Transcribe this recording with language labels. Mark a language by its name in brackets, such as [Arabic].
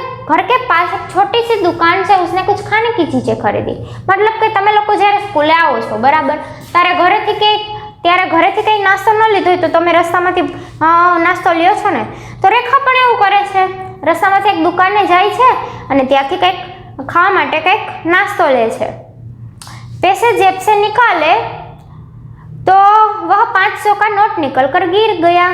[Hindi] घर के पास एक छोटी सी दुकान से उसने कुछ खाने की चीजें खरीदी। मतलब कि [Gujarati] તમે લોકો જ્યારે સ્કૂલે આવો છો બરાબર, ત્યારે ઘરેથી કંઈ નાસ્તો ન લીધો હોય તો તમે રસ્તામાંથી નાસ્તો લ્યો છો ને, તો રેખા પણ એવું કરે છે, રસ્તામાંથી એક દુકાને જાય છે અને ત્યાંથી કંઈક ખાવા માટે કંઈક નાસ્તો લે છે। [Hindi] पैसे जेब से निकाले तो वह 500 का नोट निकलकर गिर गया।